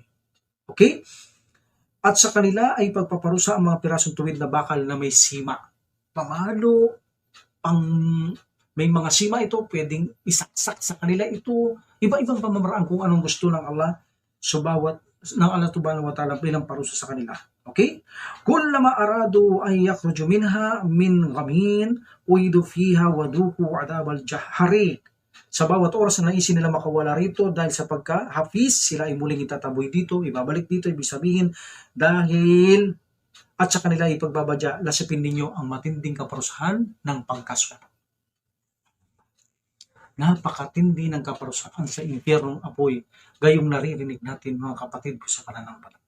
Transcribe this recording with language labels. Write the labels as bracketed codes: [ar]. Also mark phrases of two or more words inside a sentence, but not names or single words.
[tl] Okay? At sa kanila ay pagpaparusa ang mga pirasong tuwid na bakal na may sima. Pamalo, may mga sima ito, pwedeng isaksak sa kanila ito. Iba-ibang pamamaraan kung anong gusto ng Allah. So bawat ng Allah [ar] سبحانه وتعالى [tl] bilang parusa sa kanila. Okay? [ar] كلما أرادوا أن يخرجوا منها من غم أعيدوا فيها وذوقوا عذاب الحريق. [tl] Sa bawat oras na naisin nila makawala rito dahil sa pagka-hafiz, sila ay muling itataboy dito, ibabalik dito, ibig sabihin dahil at sa kanila ipagbabadya, lasipin ninyo ang matinding kaparusahan ng pagkaswa. Napakatindi ng kaparusahan sa impyernong apoy, gayong naririnig natin mga kapatid ko sa pananampalataya.